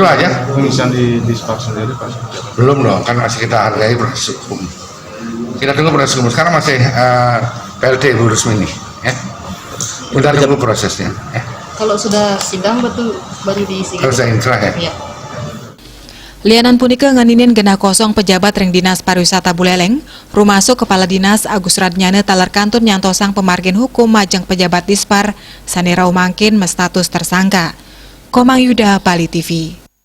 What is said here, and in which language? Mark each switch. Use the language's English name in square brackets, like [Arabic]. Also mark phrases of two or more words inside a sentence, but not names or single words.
[Indonesian] Itu aja. pengisian di Dispar sendiri Pak? Belum dong, kan masih kita hargai proses hukum. Kita tunggu proses hukum. Sekarang masih PLT Bu Rusmini, ya. Kita tunggu prosesnya. Ya. Kalau sudah sidang betul baru diisi. Kalau saya inkrah ya. Iya. [Balinese] Lianan punika nganinin genah kosong pejabat ring Dinas Pariwisata Buleleng, rumasuk Kepala Dinas Agus Suratnyana talar kantun nyantosang pemargin hukum majeng pejabat Dispar, sani rau mangkin mestatus tersangka. Komang Yuda, Bali TV.